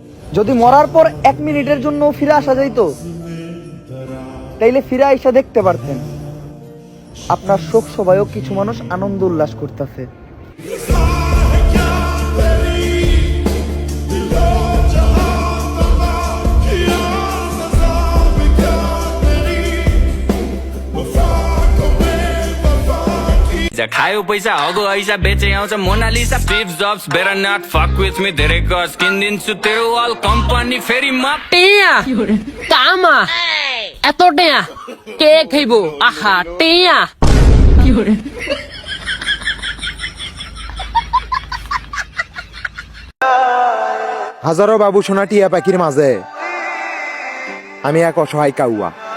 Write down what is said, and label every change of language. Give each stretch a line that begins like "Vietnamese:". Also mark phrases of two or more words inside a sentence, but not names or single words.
Bangla: যদি মরার পর 1 মিনিটের জন্য ফিরে আসা যাইতো, তাইলে ফিরে আইসা দেখতে পারতেন আপনার শোক সভায়ও কিছু মানুষ আনন্দ উল্লাস করতেছে।
Nepali: खायो पैसा हगो ऐसा बेचे आउँछ मोनालिसा स्टिभ जब्स
English: better not fuck with me
Nepali: धेरै गज किनिदिन्छु तेरो वाल कम्पनी फेरि म
Bangla: টিয়া কামা এত টিয়া কে খাইব আহা টিয়া হাজারো বাবু সোনা টিয়া পাখির মাঝে আমি এক অসহায় কাউয়া।